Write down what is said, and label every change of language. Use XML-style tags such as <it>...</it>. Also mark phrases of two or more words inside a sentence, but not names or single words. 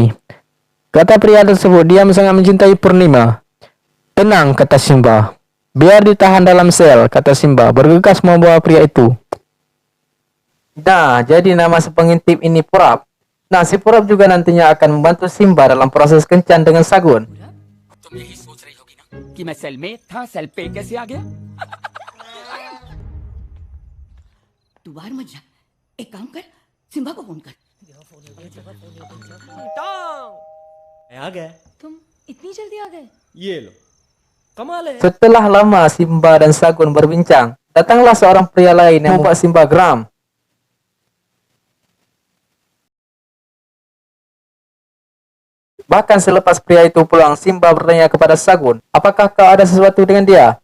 <id>Kata pria tersebut, dia sangat mencintai Purnima. Tenang, kata Simba. Biar ditahan dalam sel, kata Simba, bergegas membawa pria itu. Nah, jadi nama si pengintip ini Purap. Nah, si Purap juga nantinya akan membantu Simba dalam proses kencan dengan Sagun.</id> <hi>तू बाहर मत जा, एक काम कर, सिम्बा को फोन कर। आ गए। तुम इतनी जल्दी आ गए? ये लो, कमाल है।</hi> <id>Setelah lama Simba dan Sagun berbincang, datanglah seorang pria lain yang membuat Simba geram. Bahkan selepas pria itu pulang, Simba bertanya kepada Sagun, apakah kau ada sesuatu dengan dia?</id>